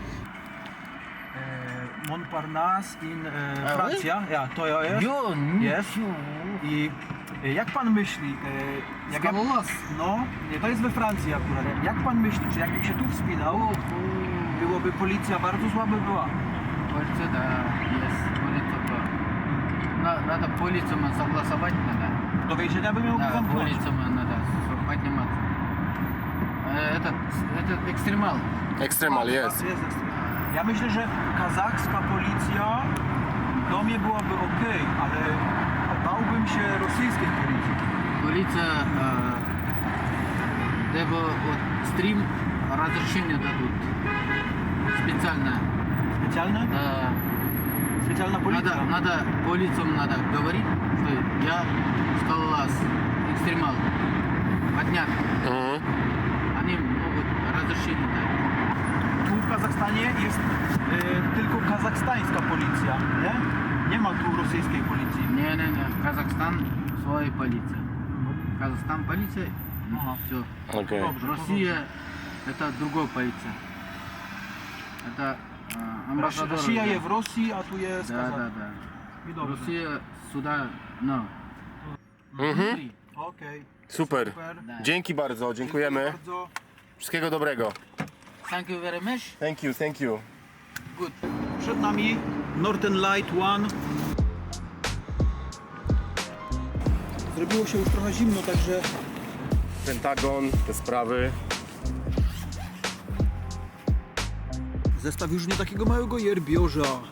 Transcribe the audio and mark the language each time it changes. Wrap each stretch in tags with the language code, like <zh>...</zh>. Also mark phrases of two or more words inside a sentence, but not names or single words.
<pl>Montparnasse in Francja. Ja, to ja jest. Jest. I jak pan myśli, jak ja, no, nie, to jest we Francji akurat. Jak pan myśli, czy jakbym się tu wspinał, byłoby policja bardzo słaba była?</pl> <ru>Полиция, да, есть полиция. Надо полицию согласовать надо.</ru> <pl>Do więzienia by miał</pl> <ru>Да,</ru> <pl>zamknąć.</pl> <ru>полицию надо подниматься. Это экстремал.</ru> <pl>Ekstremal jest. Ja myślę, że kazachska policja do mnie byłaby ok, ale bałbym się rosyjskiej policji.</pl> <ru>Полиция, либо вот стрим разрешение дадут. Специально. Specjalne? Specjalna policja. Надо полицию надо говорить, что я скалолаз, экстремал. Поднят. Они могут разрешение дать.</ru> <pl>Tu w Kazachstanie jest tylko kazachstańska policja, nie? Nie ma tu rosyjskiej policji.</pl> <ru>Не, Казахстан своя полиция. Казахстан полиция, Ага. все.</ru> <pl>Okej. Dobrze,</pl> <ru>Россия это другая полиция. Это амбассадор.</ru> <pl>Rosja jest w Rosji, a tu jest</pl> <ru>Да,</ru> <pl>Kazach.</pl> <ru>да, да.</ru> <pl>I dobrze.</pl> <ru>Россия сюда, no. Внутри.</ru> <pl>Okej, Super. super.</pl> <ru>Да.</ru> <pl>Dzięki bardzo, dziękujemy. Bardzo. Wszystkiego dobrego.</pl> <en>Thank you very much. Thank you, thank you. Good.</en> <pl>Przed nami Northern Light One. Zrobiło się już trochę zimno, także Pentagon, te sprawy. zestaw już nie takiego małego jerbiorza.</pl>